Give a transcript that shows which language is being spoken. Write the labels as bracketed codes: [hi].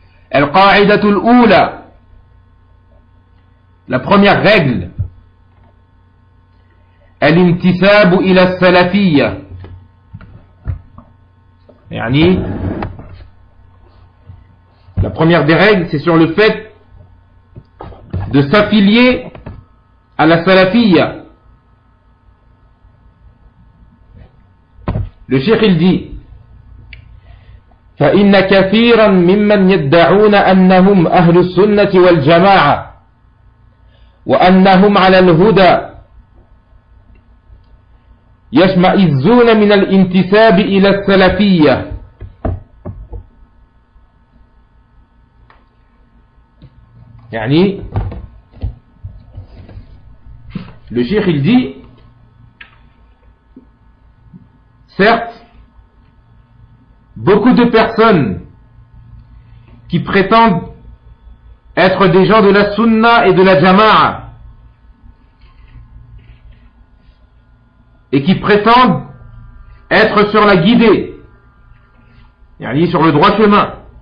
[ar] Al-qa'idatul oula, [fr] la première règle, [ar] الانتساب إلى السلفية، يعني [fr] la première des règles, c'est sur le fait de s'affilier à la salafia. Le cheikh il dit: [ar] فإن كثيرا ممن يدعون أنهم أهل السنة والجماعة وأنهم على الهدى يشمئزون من الانتساب إلى السلفية. [fr] يعني le cheikh il dit, certes beaucoup de personnes qui prétendent être des gens de la sunna et de la jama'a et qui prétendent être sur la guidée, yani sur le droit chemin,